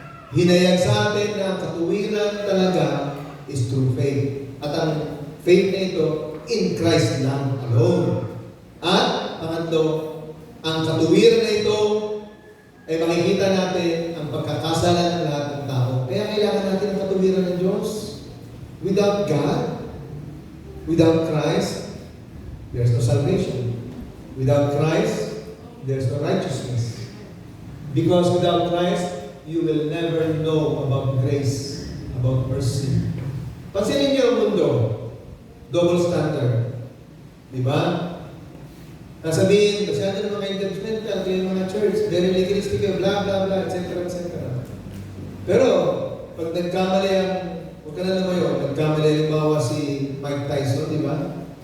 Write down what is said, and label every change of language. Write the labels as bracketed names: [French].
[Filipino] Hinayag sa atin na ang katuwiran talaga [English] is through faith. [Filipino] At ang faith na ito, [English] in Christ [Filipino] lang alone. At pangatlo, ang katuwiran na ito ay makikita natin ang pagkakasala ng lahat ng tao. Kaya kailangan natin ang katuwiran ng Diyos. [English] Without God, without Christ, there's no salvation. Without Christ, there's no righteousness. Because without Christ, you will never know about grace, about mercy. [Filipino] Pansinin niyo ang mundo. Double standard. Diba? Nasabihin, kasi ano ng mga judgmental, kayo mga church, very legalistic, blah, blah, blah, etc., etc. Pero, pag nagkamali ang, huwag ka na naman yun, nagkamali halimbawa si Mike Tyson, di ba?